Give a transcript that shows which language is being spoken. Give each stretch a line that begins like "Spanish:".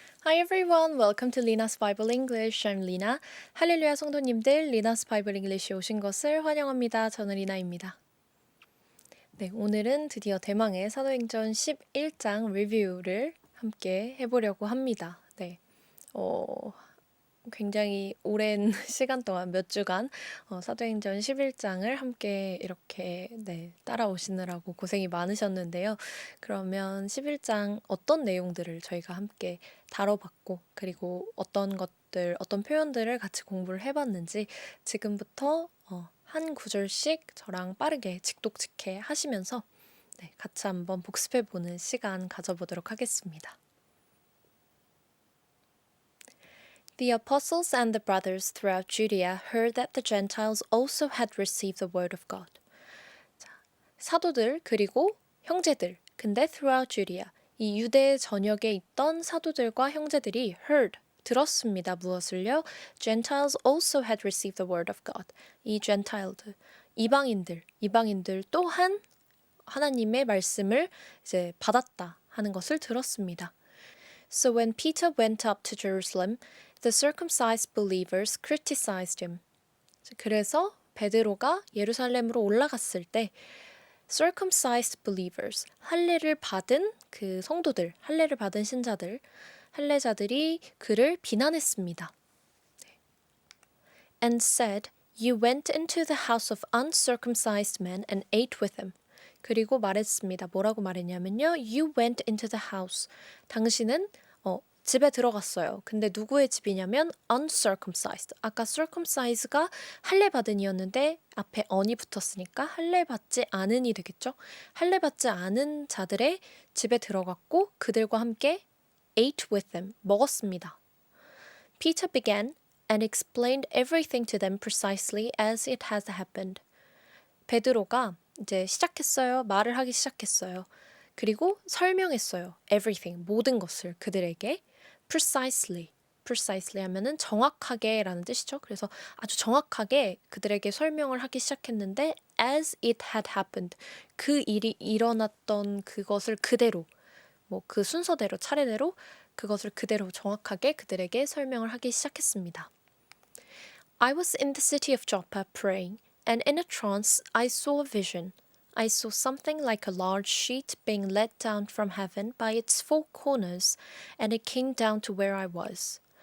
English: Hi everyone, welcome to Lina's Bible English. I'm Lina.
Korean: 할렐루야 성도님들, Lina's Bible English에 오신 것을 환영합니다. 저는 리나입니다. 네, 오늘은 드디어 대망의 사도행전 11장 리뷰를 함께 해보려고 합니다. 네, 굉장히 오랜 시간 동안 몇 주간 사도행전 11장을 함께 이렇게 따라오시느라고 고생이 많으셨는데요. 그러면 11장 어떤 내용들을 저희가 함께 다뤄봤고 그리고 어떤 표현들을 같이 공부를 해봤는지 지금부터 한 구절씩 저랑 빠르게 직독직해 하시면서 같이 한번 복습해보는 시간 가져보도록 하겠습니다.
English: The apostles and the brothers throughout Judea heard that the Gentiles also had received the word of God.
Korean: 자, 사도들 그리고 형제들, 근데
English: throughout Judea,
Korean: 이 유대 전역에 있던 사도들과 형제들이 heard, 들었습니다. 무엇을요?
English: Gentiles also had received the word of God.
Korean: 이 Gentile들, 이방인들 또한 하나님의 말씀을 이제 받았다 하는 것을 들었습니다.
English: So when Peter went up to Jerusalem, the circumcised believers criticized him.
Korean: 그래서 베드로가 예루살렘으로 올라갔을 때
English: circumcised believers,
Korean: 할례를 받은 그 성도들, 할례를 받은 신자들, 할례자들이 그를 비난했습니다.
English: And said, You went into the house of uncircumcised men and ate with them.
Korean: 그리고 말했습니다. 뭐라고 말했냐면요.
English: You went into the house.
Korean: 당신은 집에 들어갔어요. 근데 누구의 집이냐면 uncircumcised. 아까 circumcised가 할례받은이었는데 앞에 on이 붙었으니까 할례받지 않은이 되겠죠. 할례받지 않은 자들의 집에 들어갔고 그들과 함께
English: ate with them.
Korean: 먹었습니다.
English: Peter began and explained everything to them precisely as it has happened.
Korean: 베드로가 이제 말을 하기 시작했어요. 그리고 설명했어요. everything, 모든 것을 그들에게 precisely 하면은 정확하게 라는 뜻이죠. 그래서 아주 정확하게 그들에게 설명을 하기 시작했는데
English: as it had happened,
Korean: 그 일이 일어났던 그것을 그대로, 그 순서대로, 차례대로 그것을 그대로 정확하게 그들에게 설명을 하기 시작했습니다.
English: I was in the city of Joppa praying, and in a trance I saw a vision. I saw something like a large sheet being let down from heaven by its four corners, and it came down to where I was.